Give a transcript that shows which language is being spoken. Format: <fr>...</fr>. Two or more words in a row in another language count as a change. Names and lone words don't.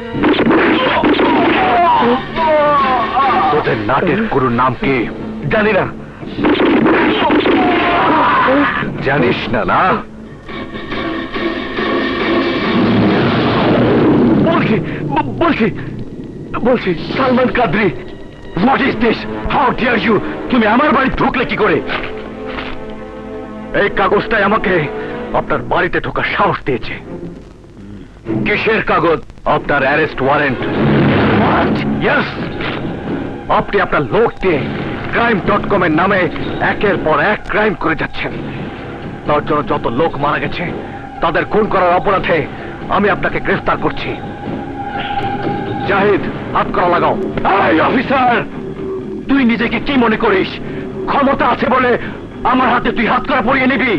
<bn>তোদের নাটের গুরুর নাম কি? জানি না। জানিস না? না বলছি সালমান কাদরি।</bn> <en>What is this? How dare you?</en> <bn>তুমি আমার বাড়ি ঢুকলে কি করে? এই কাগজটাই আমাকে আপনার বাড়িতে ঢোকার সাহস দিয়েছে। কিসের কাগজ? আপনার</bn> <en>arrest warrant.</en> <bn>ইয়েস, আপনি আপনার লোক দিয়ে crime.com এর নামে একের পর এক ক্রাইম করে যাচ্ছেন। তার জন্য যত লোক মারা গেছে তাদের খুন করার অপরাধে আমি আপনাকে গ্রেফতার করছি। জাহিদ, হাত করা লাগাও। এই অফিসার, তুই নিজেকে কি মনে করিস? ক্ষমতা আছে বলে আমার হাতে তুই হাত করা পরিয়ে নিবি?</bn>